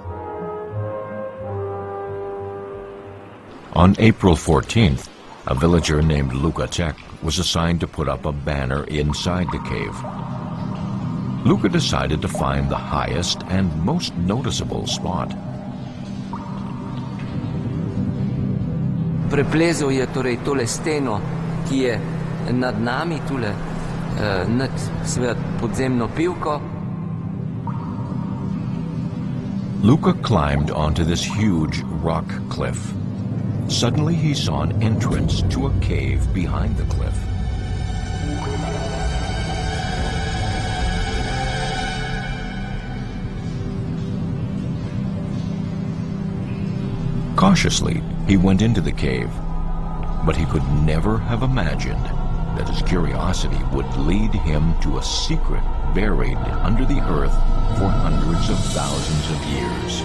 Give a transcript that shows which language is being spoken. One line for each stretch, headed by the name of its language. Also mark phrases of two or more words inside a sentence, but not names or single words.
English: On April 14th, a villager named Luka Ček was assigned to put up a banner inside the cave. Luka decided to find the highest and most noticeable spot.
Slovenian: Preplezal je torej tole steno, ki je nad nami, tule nad seveda podzemno pivko.
English: Luka climbed onto this huge rock cliff. Suddenly he saw an entrance to a cave behind the cliff. Cautiously, he went into the cave, but he could never have imagined that his curiosity would lead him to a secret buried under the earth for hundreds of thousands of years.